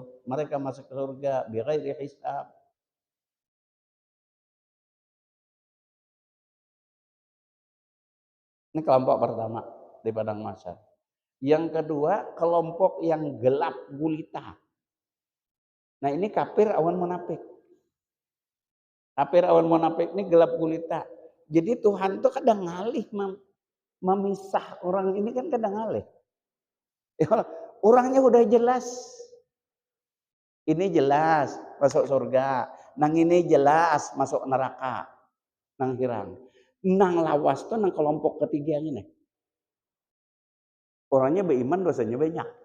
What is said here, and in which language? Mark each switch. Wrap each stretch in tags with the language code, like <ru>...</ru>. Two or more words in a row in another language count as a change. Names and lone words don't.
<id>Mereka masuk ke surga</id> <ar>bighairi hisab.</ar> <id>Ini kelompok pertama di padang mahsyar. Yang kedua, kelompok yang gelap gulita.</id> <bjn>Nah, ini kafir awan munafik. Kafir awan munafik ini gelap gulita. Jadi Tuhan tuh kadang ngalih memisah orang ini kan kadang ngalih.</bjn> <id>Orangnya udah jelas. Ini jelas masuk surga.</id> <bjn>Nang ini jelas masuk neraka. Nang hirang. Nang lawas tuh nang kelompok ketiga ini. Orangnya beriman dosanya banyak.</bjn>